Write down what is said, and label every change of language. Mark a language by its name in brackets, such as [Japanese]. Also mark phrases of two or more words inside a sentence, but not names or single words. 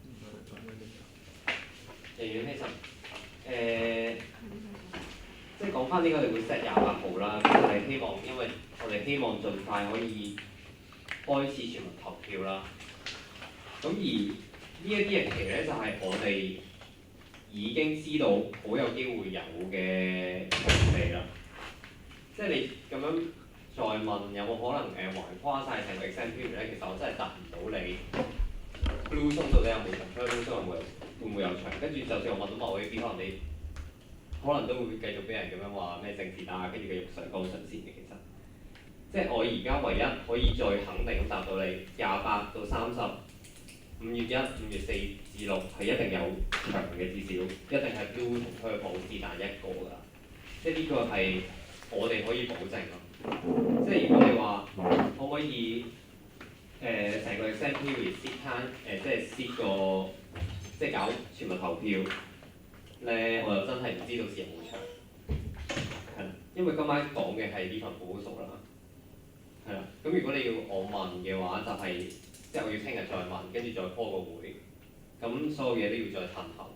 [Cantonese] 即係講翻點解我哋會 set 28號啦，咁就係希望，因為我哋希望盡快可以開始全民投票啦。咁而呢一啲日期咧，就係我哋已經知道好有機會有嘅場地啦。即係你咁樣再問有冇可能橫跨晒成個 [English] exam period [Cantonese] 咧？其實我真係答唔到你。Blue Zone 到底有冇場？Blue Zone 會唔會有場？跟住就算我問到某啲，可能都會繼續俾人咁樣話咩政治打壓，跟住繼續上綱上線嘅。其實，即係我而家唯一可以再肯定咁答到你28到30。5月1、5月4至6係一定有場嘅，至少一定係 Blue 同 Purple 是但一個㗎。即係呢個係我哋可以保證咯。即係如果你話可唔可以成個 [English] exam period set time [Cantonese] 即係 set 個即係搞全民投票咧，我又真係唔知到時有冇場。係啦，因為今晚講嘅係呢份報告書啦。係啦，咁如果你要我問嘅話，就係、即係我要聽日再問，跟住再 call 個會，咁所有嘢都要再褪後。